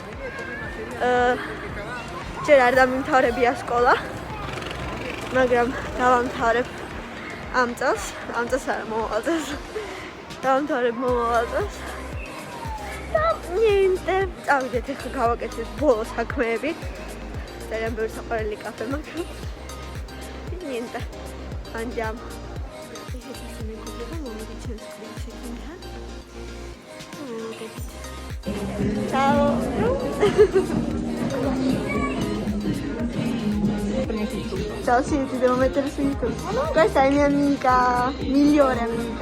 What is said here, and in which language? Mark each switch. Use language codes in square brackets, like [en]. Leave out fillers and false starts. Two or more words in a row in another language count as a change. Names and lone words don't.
[ka] ჯერ არ დამიმთავრებია სკოლა მაგრამ დავამთავრებ ამ წელს არა მომავალ წელს დავამთავრებ მომავალ წელს და ნიენტე წავიდეთ ახლა გავაკეთეთ ბოლო საქმეები ძალიან ბევრი საყვარელი კაფე მაქვს [it] niente andiamo Ciao! Ciao, sì, ti devo mettere su YouTube. Questa è mia amica, migliore amica.